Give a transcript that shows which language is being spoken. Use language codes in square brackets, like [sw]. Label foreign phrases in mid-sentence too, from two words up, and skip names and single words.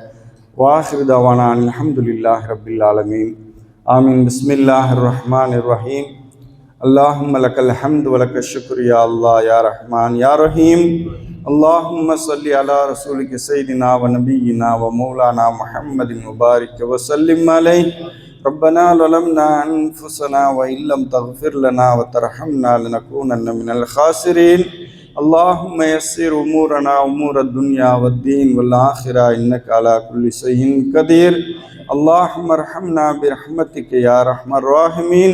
[ar] وآخر دعوانا الحمد لله رب العالمين. آمين. بسم الله الرحمن الرحيم. اللهم لك الحمد ولك الشكر يا الله يا رحمن يا رحيم. اللهم صل على رسولك سيدنا ونبينا ومولانا محمد مبارك وسلم عليه. ربنا ظلمنا أنفسنا وإن لم تغفر لنا وترحمنا لنكونن من الخاسرين. اللهم يسر أمورنا أمور الدنيا والدين والآخرة إنك على كل شيء قدير. اللهم ارحمنا برحمتك يا أرحم الراحمين.